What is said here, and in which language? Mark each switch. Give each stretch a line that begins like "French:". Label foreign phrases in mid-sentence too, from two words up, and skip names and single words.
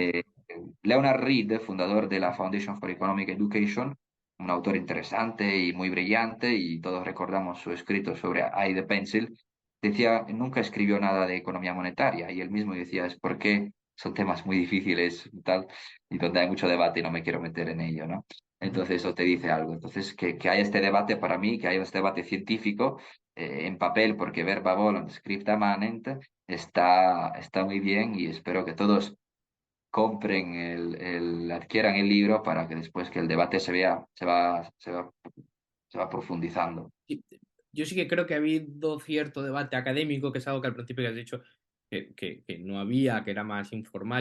Spanish: Eh, Leonard Reed, fundador de la Foundation for Economic Education, un autor interesante y muy brillante, y todos recordamos su escrito sobre I, the Pencil, decía, nunca escribió nada de economía monetaria y él mismo decía, es porque son temas muy difíciles y tal, y donde hay mucho debate y no me quiero meter en ello, ¿no? Ujú. Entonces eso te dice algo. Entonces que haya este debate para mí, que haya este debate científico en papel, porque
Latin: verba volant, scripta manent,
Spanish: está muy bien y espero que todos compren adquieran el libro para que después que el debate se vea, se va profundizando. Sí, yo sí que creo que ha habido cierto debate académico, que es algo que al principio que has dicho que no había, que era más informal.